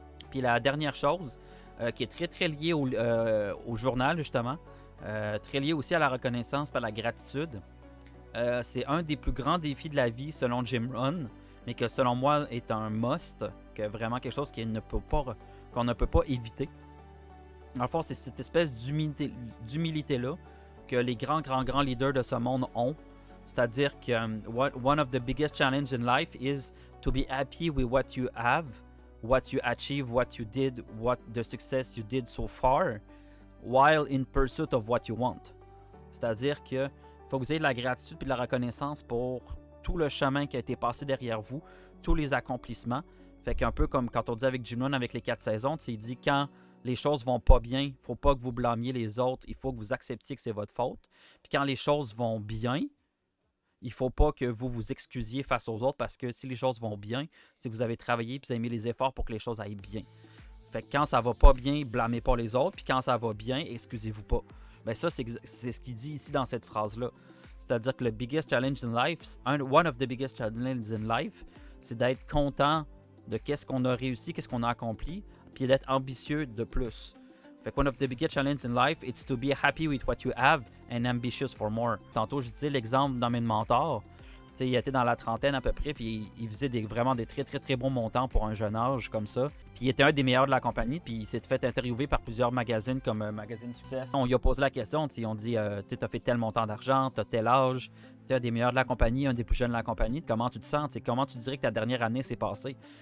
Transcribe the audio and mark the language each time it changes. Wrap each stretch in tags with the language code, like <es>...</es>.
<fr>Puis la dernière chose, qui est très très liée au journal justement, très liée aussi à la reconnaissance par la gratitude, c'est un des plus grands défis de la vie selon Jim Rohn, mais que selon moi est un must, que vraiment quelque chose qu'on ne peut pas éviter. Dans le fond, c'est cette espèce d'humilité-là que les grands leaders de ce monde ont. C'est-à-dire que</fr> <en>one of the biggest challenges in life is to be happy with what you have, what you achieve, what you did, what the success you did so far, while in pursuit of what you want.</en> <fr>C'est-à-dire que faut que vous ayez de la gratitude et de la reconnaissance pour tout le chemin qui a été passé derrière vous, tous les accomplissements. Fait qu'un peu comme quand on dit avec Jim Rohn avec les 4 saisons, il dit quand les choses vont pas bien, il ne faut pas que vous blâmiez les autres, il faut que vous acceptiez que c'est votre faute. Puis quand les choses vont bien, il ne faut pas que vous vous excusiez face aux autres parce que si les choses vont bien, si vous avez travaillé et vous avez mis les efforts pour que les choses aillent bien. Fait que quand ça va pas bien, blâmez pas les autres, puis quand ça va bien, excusez-vous pas. Ben ça, c'est ce qu'il dit ici dans cette phrase-là. C'est-à-dire que le</fr> <en>biggest challenge in life,</en> <fr>one of the biggest challenges in life, c'est d'être content de qu'est-ce qu'on a réussi, qu'est-ce qu'on a accompli, puis d'être ambitieux de plus. Fait que</fr> <en>one of the biggest challenges in life, it's to be happy with what you have and ambitious for more.</en> <fr>Tantôt, je disais l'exemple dans mes mentors. T'sais, il était dans la trentaine à peu près, puis il faisait vraiment des très très très bons montants pour un jeune âge comme ça. Puis il était un des meilleurs de la compagnie, puis il s'est fait interviewer par plusieurs magazines comme Magazine Success. On lui a posé la question, ils ont dit tu as fait tel montant d'argent, tu as tel âge, tu es un des meilleurs de la compagnie, un des plus jeunes de la compagnie, comment tu te sens, comment tu dirais que ta dernière année s'est passée?</fr>